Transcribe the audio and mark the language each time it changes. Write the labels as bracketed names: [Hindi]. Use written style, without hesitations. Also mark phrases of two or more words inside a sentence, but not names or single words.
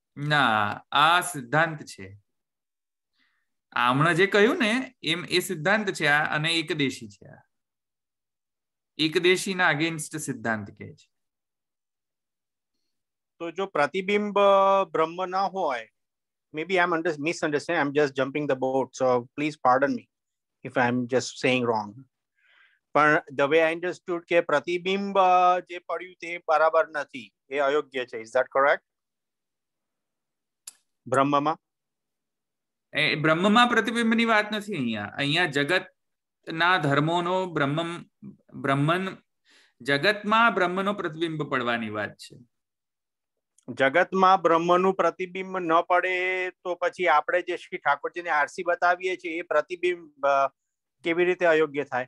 [Gujarati] ના, આ સિદ્ધાંત છે. હમણાં જે કહ્યું ને એમ એ સિદ્ધાંત છે આ, અને એકદેશી છે આ. એકદેશીના અગેન્સ્ટ સિદ્ધાંત કહે છે. તો જો પ્રતિબિંબ બ્રહ્મ ના હોય, [English] maybe I'm misunderstanding, I'm just jumping the boat, so please pardon me if I'm just saying wrong. But the way I understood [Gujarati] કે પ્રતિબિંબ જે પડ્યું તે બરાબર નથી, એ અયોગ્ય છે. [English] Is that correct? [Gujarati] બ્રહ્મમાં બ્રહ્મમાં પ્રતિબિંબની વાત નથી. અહીંયા જગતના ધર્મોનો બ્રહ્મન જગતમાં બ્રહ્મનો પ્રતિબિંબ પડવાની વાત છે. જગતમાં બ્રહ્મનું પ્રતિબિંબ ન પડે તો પછી આપણે જે શ્રી ઠાકોરજીને આરસી બતાવીએ છીએ એ પ્રતિબિંબ કેવી રીતે અયોગ્ય થાય?